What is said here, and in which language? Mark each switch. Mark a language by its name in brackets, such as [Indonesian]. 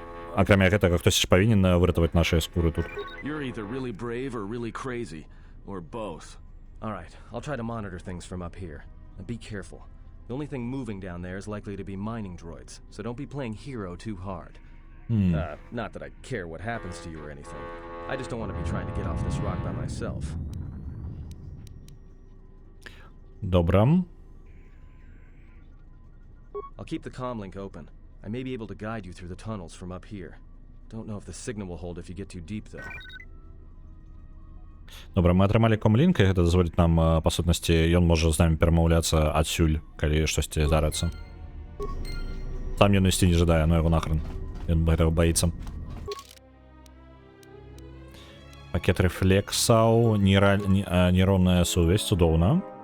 [Belarusian] Акрамя гэтага, хтось ж павінен выратаваць нашыя скуры тут. [English] You're either really brave or really crazy, or both. All right, I'll try to monitor things from up here. And be careful. The only thing moving down there is likely to be mining droids, so don't be playing hero too hard. Not that I care what happens to you or anything. I just don't want to be trying to get off this rock by myself. [Belarusian] Добра. [English] I'll keep the comlink open. I may be able to guide you through the tunnels from up here. Don't know if the signal will hold if you get too deep, though. [Belarusian] Добра, мы атрымалі комлінк, і гэта дазволіць нам, па сутнасці, ён можа з намі перамаўляцца адсюль, калі штосьці здарыцца. Там ён ісці не жадае, но яго нахрен. Ён гэтага баіцца. Пакет рэфлексаў, нейронная сувязь, цудоўна.